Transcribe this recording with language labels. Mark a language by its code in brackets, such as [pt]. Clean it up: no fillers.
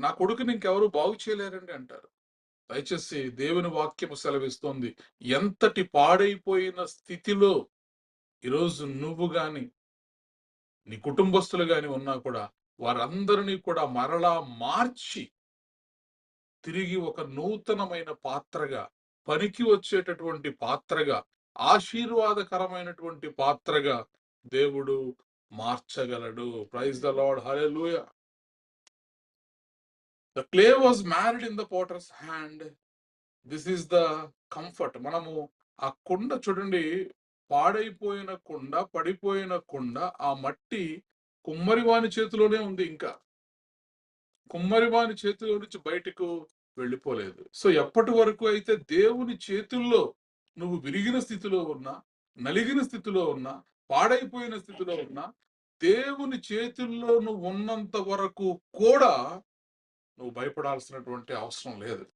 [te] నా కొడుకుని ఇంకెవరు బాగు చేయలేరండి అంటారు. దయచేసి దేవుని వాక్యము సెలవిస్తోంది, ఎంతటి పాడైపోయిన స్థితిలో ఈరోజు నువ్వు గాని నీ కుటుంబస్తులు గాని ఉన్నా కూడా వారందరినీ కూడా మరలా మార్చి తిరిగి ఒక నూతనమైన పాత్రగా, పనికి వచ్చేటటువంటి పాత్రగా, ఆశీర్వాదకరమైనటువంటి పాత్రగా దేవుడు మార్చగలడు. [en] Praise the Lord, hallelujah. The clay was married in the potter's hand. This is the comfort. [te] మనము ఆ కుండ చూడండి, పాడైపోయిన కుండ, పడిపోయిన కుండ, ఆ మట్టి కుమ్మరివాని చేతిలోనే ఉంది. ఇంకా కుమ్మరివాని చేతిలో నుంచి బయటకు వెళ్ళిపోలేదు. సో ఎప్పటి వరకు అయితే దేవుని చేతుల్లో నువ్వు విరిగిన స్థితిలో ఉన్నా, నలిగిన స్థితిలో ఉన్నా, పాడైపోయిన స్థితిలో ఉన్నా, దేవుని చేతుల్లో నువ్వు ఉన్నంత వరకు కూడా నువ్వు భయపడాల్సినటువంటి అవసరం లేదు.